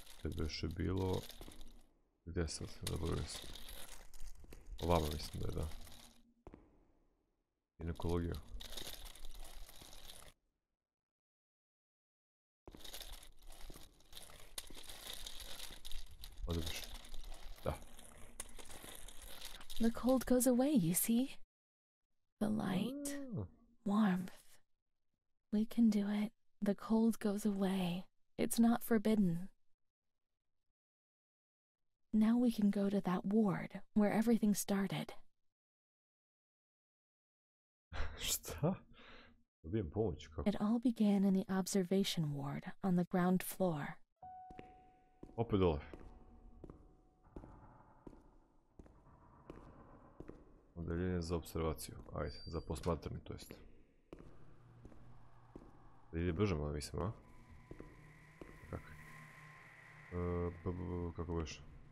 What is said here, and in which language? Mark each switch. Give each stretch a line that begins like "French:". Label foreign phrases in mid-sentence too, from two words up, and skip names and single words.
Serbian: opet beše bilo... Gdje sad? Zaboravio sam. Ovamo mislim da je, da. Ginekologija. Ovdje beše. Da.
English: The cold goes away, you see? The light, warmth. We can do it. The cold goes away. It's not forbidden. Now we can go to that ward where everything started.
Serbian: Šta? Dobijem pomoć, kako?
English: It all began in the observation ward on the ground floor.
Serbian: Opet dole. Odeljenje za observaciju. Ajde, za posmatranje, to jest. Da ide brže, malo mislim, a? Kako? Kako beš?